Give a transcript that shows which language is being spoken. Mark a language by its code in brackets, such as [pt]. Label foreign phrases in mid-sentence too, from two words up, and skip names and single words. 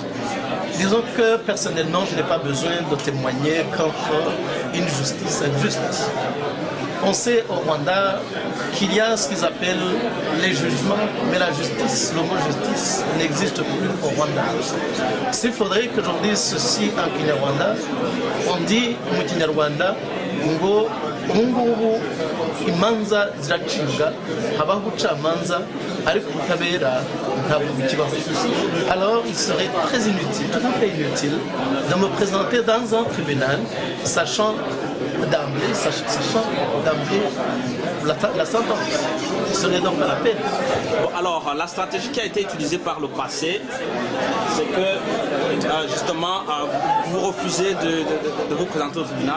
[fr] Disons que personnellement, je n'ai pas besoin de témoigner contre une justice injuste. On sait au Rwanda qu'il y a ce qu'ils appellent les jugements, mais la justice, le mot justice n'existe plus au Rwanda. S'il faudrait que j'en dise ceci en Kinyarwanda, on dit [rw] mu Kinyarwanda ngo ubungubu imanza ziracibwa habaho ubucamanza ariko ubutabera ntabwo bukibaho. [fr] Alors il serait très inutile, tout à fait inutile de me présenter dans un tribunal sachant d'emblée la sentence. Ce n'est donc pas la peine. Bon, alors, la stratégie qui a été utilisée par le passé, c'est que justement, vous refusez de vous présenter au tribunal.